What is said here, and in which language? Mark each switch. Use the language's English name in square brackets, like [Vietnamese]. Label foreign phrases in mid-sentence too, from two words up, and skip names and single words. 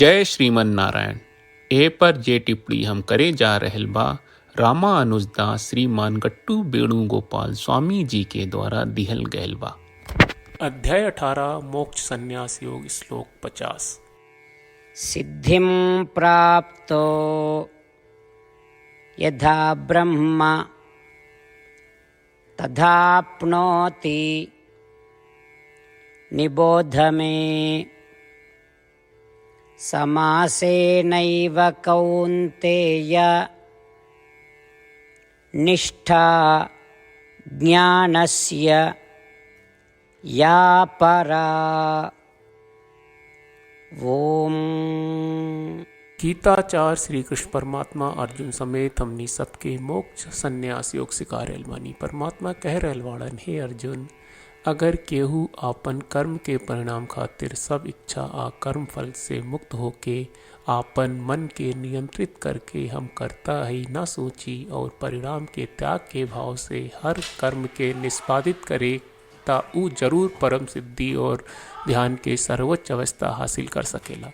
[Bhojpuri] जय श्रीमन नारायण। ए पर जे टिप्पणी हम करे जा रहल बा रामानुजदास श्रीमान गट्टू वेणुगोपाल स्वामी जी के द्वारा दिहल गयल बा। अध्याय 18 मोक्ष संन्यास योग श्लोक 50। [Sanskrit] सिद्धिं प्राप्तो यथा ब्रह्म तथाप्नोति निबोध मे समासेनैव कौन्तेय निष्ठा ज्ञानस्य या परा। ओम। [Bhojpuri] गीताचार्य श्री कृष्ण परमात्मा अर्जुन समेत हमनी सबके मोक्ष संन्यास योग सिखा रहल बानी। परमात्मा कह रहल वाड़न, हे अर्जुन, अगर केहू आपन कर्म के परिणाम खातिर सब इच्छा आ कर्म फल से मुक्त होके आपन मन के नियंत्रित करके हम करता ही न सोची और परिणाम के त्याग के भाव से हर कर्म के निष्पादित करे ता ऊ जरूर परम सिद्धि और ध्यान के सर्वोच्च अवस्था हासिल कर सकेला।